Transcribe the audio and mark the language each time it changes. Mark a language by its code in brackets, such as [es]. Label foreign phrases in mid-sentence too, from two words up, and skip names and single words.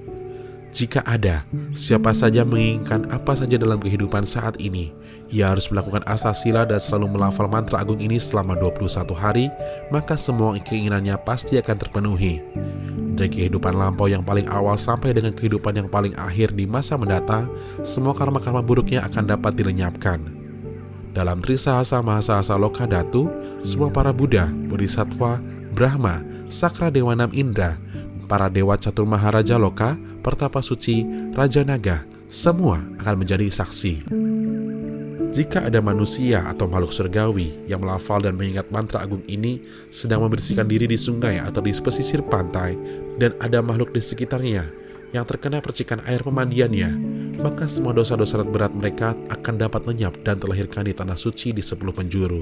[id] Jika ada siapa saja menginginkan apa saja dalam kehidupan saat ini, ia harus melakukan asasila dan selalu melafal mantra agung ini selama 21 hari, maka semua keinginannya pasti akan terpenuhi. Dari kehidupan lampau yang paling awal sampai dengan kehidupan yang paling akhir di masa mendatang, semua karma-karma buruknya akan dapat dilenyapkan. Dalam Trisahasa Mahasasa Lokadatu, semua para Buddha, Bodhisattva, Brahma, Sakra Dewa 6 Indra, para Dewa Catur Maharaja Loka, Pertapa Suci, Raja Naga, semua akan menjadi saksi. Jika ada manusia atau makhluk surgawi yang melafal dan mengingat mantra agung ini sedang membersihkan diri di sungai atau di pesisir pantai, dan ada makhluk di sekitarnya yang terkena percikan air pemandiannya, maka semua dosa-dosa berat mereka akan dapat lenyap dan terlahirkan di tanah suci di 10 penjuru.